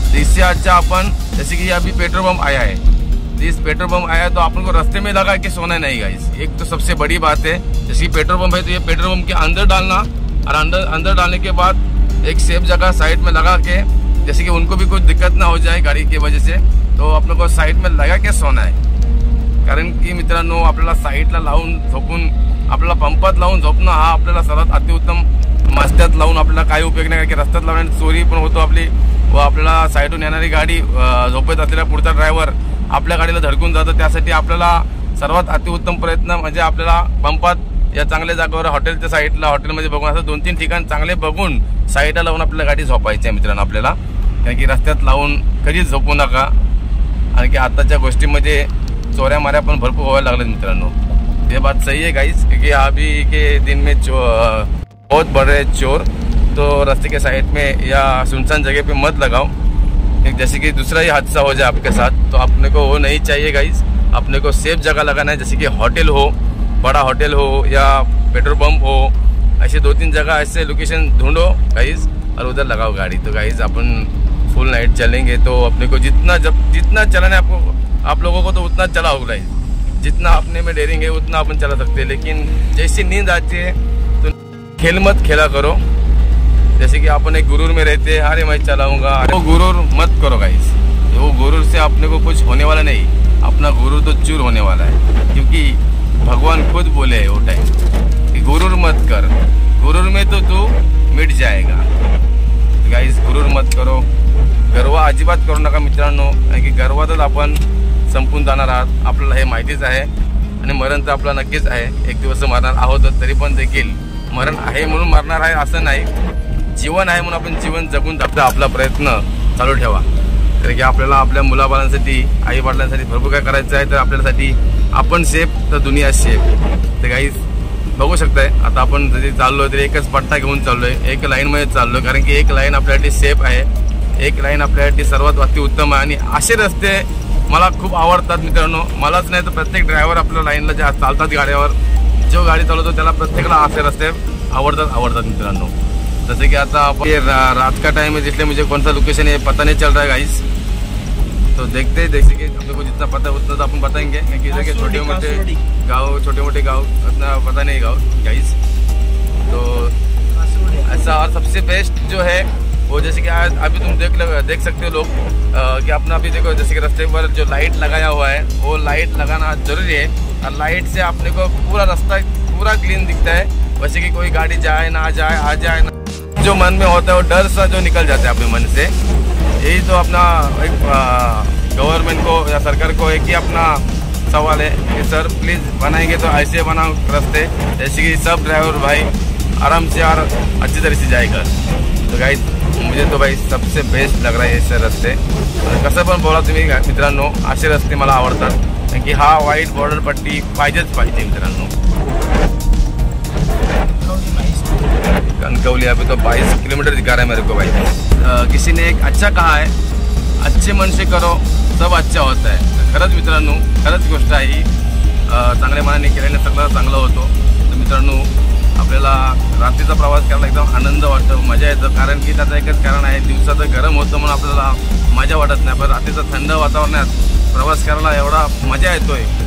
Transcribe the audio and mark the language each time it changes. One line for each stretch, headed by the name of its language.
Hindi: तो इससे अच्छा अपन जैसे कि अभी पेट्रोल पंप आया है. इस पेट्रोल पंप आया तो अपन को रास्ते में लगा के सोना नहीं गाइस. एक तो सबसे बड़ी बात है, जैसे कि पेट्रोल पंप है तो ये पेट्रोल पंप के अंदर डालना और अंदर डालने के बाद एक सेफ जगह साइड में लगा के, जैसे कि उनको भी कुछ दिक्कत ना हो जाए गाड़ी की वजह से, तो अपने को साइड में लगा के सोना है.
Marathi: कारण की मित्रांनो आपल्याला साईडला लावून झोपून आपल्याला पंपात लावून झोपणं हा आपल्याला सर्वात अतिउत्तम रस्त्यात लावून आपल्याला काही उपयोग नाही, की रस्त्यात लावण्याने चोरी पण होतो आपली, व आपल्याला साईडून येणारी गाडी झोपेत असलेला पुढचा ड्रायव्हर आपल्या गाडीला धडकून जातं. त्यासाठी आपल्याला सर्वात अतिउत्तम प्रयत्न म्हणजे आपल्याला पंपात या चांगल्या जागेवर हॉटेलच्या साईडला हॉटेलमध्ये बघून असं 2-3 ठिकाण चांगले बघून साईडला लावून आपल्याला गाडी झोपायची आहे मित्रांनो आपल्याला. कारण की रस्त्यात लावून कधीच झोपू नका. आणि की आताच्या गोष्टीमध्ये चोऱ्या माऱ्या पण भरपूर व्हायला लागल्यात मित्रांनो.
Hindi: ये बात सही है गाइस, क्योंकि अभी के दिन में बहुत बढ़ रहे चोर. तो रास्ते के साइड में या सुनसान जगह पे मत लगाओ, जैसे कि दूसरा ही हादसा हो जाए आपके साथ. तो अपने को वो नहीं चाहिए गाइस. अपने को सेफ जगह लगाना है, जैसे कि होटल हो, बड़ा होटल हो या पेट्रोल पंप हो, ऐसे 2-3 जगह ऐसे लोकेशन ढूंढो गाइस और उधर लगाओ गाड़ी. तो गाइस अपन फुल नाइट चलेंगे तो अपने को जितना चलाना है आपको आप लोगों को तो उतना चलाओ गाइस. जितना अपने में डेयरिंग है उतना अपन चला सकते हैं, लेकिन जैसी नींद आती है तो खेल मत खेला करो. जैसे कि अपन एक गुरूर में रहते हैं, अरे मैं चलाऊंगा, वो गुरूर मत करो गाइस. वो गुरूर से अपने को कुछ होने वाला नहीं, अपना गुरूर तो चूर होने वाला है. क्योंकि भगवान खुद बोले है वो टाइम कि गुरूर मत कर, गुरूर में तो तू मिट जाएगा. गाइस गुरूर मत करो,
Marathi: गर्वा अजिबात करू नका मित्रांनो. कारण की गर्वातच आपण संपून जाणार आहात, आपल्याला हे माहितीच आहे. आणि मरण तर आपला नक्कीच आहे, एक दिवस मरणार आहोत. तरी पण देखील मरण आहे म्हणून मरणार आहे असं नाही, जीवन आहे म्हणून आपण जीवन जगून जगता आपला प्रयत्न चालू ठेवा. कारण की आपल्याला आपल्या मुलाबाळांसाठी आई वडिलांसाठी भरपूर काय करायचं आहे. तर आपल्यासाठी आपण सेफ तर दुनिया सेफ. तर गाईज बघू शकताय आता आपण जरी चाललोय तरी एकच पट्टा घेऊन चाललोय, एक लाईनमध्ये चाललोय. कारण की एक लाईन आपल्यासाठी सेफ आहे, एक लाईन आपल्यासाठी सर्वात अतिउत्तम आहे. आणि असे रस्ते मला खूप आवडतात मित्रांनो. मलाच नाही तर प्रत्येक ड्रायव्हर आपल्या लाईनला जे चालतात गाड्यावर, जो गाडी चालवतो त्याला प्रत्येकाला असे रस्ते आवडतात मित्रांनो.
Hindi: जैसे कि आता रात का टाइम है इसलिए मुझे कौन सा लोकेशन है पता नहीं चल रहा है गाइस. तो देखते हैं, जैसे कि अपने को जितना पता है उतना तो अपन बताएंगे. क्योंकि इधर के छोटे मोटे गाँव उतना पता नहीं गाँव गाइस. तो ऐसा और सबसे बेस्ट जो है वो जैसे कि आज अभी तुम देख सकते हो लोग कि अपना अभी देखो जैसे कि रास्ते पर जो लाइट लगाया हुआ है वो लाइट लगाना जरूरी है. और लाइट से अपने को पूरा रास्ता पूरा क्लीन दिखता है. वैसे कि कोई गाड़ी जाए ना जाए, आ जाए ना, जो मन में होता है वो डर सा जो निकल जाता है अपने मन से. यही तो अपना एक गवर्नमेंट को या सरकार को एक ही अपना सवाल है कि सर प्लीज़ बनाएंगे तो ऐसे बनाओ रास्ते जैसे कि सब ड्राइवर भाई आराम से और अच्छी तरह से जाएगा. तो गाइस मुझे तो भाई सबसे बेस्ट लग रहा है ऐसे रस्ते.
Marathi: कसं पण बोला तुम्ही मित्रांनो, असे रस्ते मला आवडतात. कारण की हा व्हाईट बॉर्डर पट्टी पाहिजेच पाहिजे मित्रांनो.
Hindi: कनकौली अभी तो 22 किलोमीटर दिखा रहा है मेरे को भाई. किसी ने एक अच्छा कहा है, अच्छे मन से करो सब अच्छा होता है.
Marathi: खरंच मित्रांनो, खरंच गोष्ट आहे ही. चांगल्या मनाने केल्याने सगळं चांगलं होतो. तर मित्रांनो आपल्याला रात्रीचा प्रवास करायला एकदम आनंद वाटतो, मजा येतं. कारण की त्याचं एकच कारण आहे, दिवसाचं गरम होतं म्हणून आपल्याला मजा वाटत नाही, पण रात्रीचं थंड वातावरणात प्रवास करायला एवढा मजा येतोय.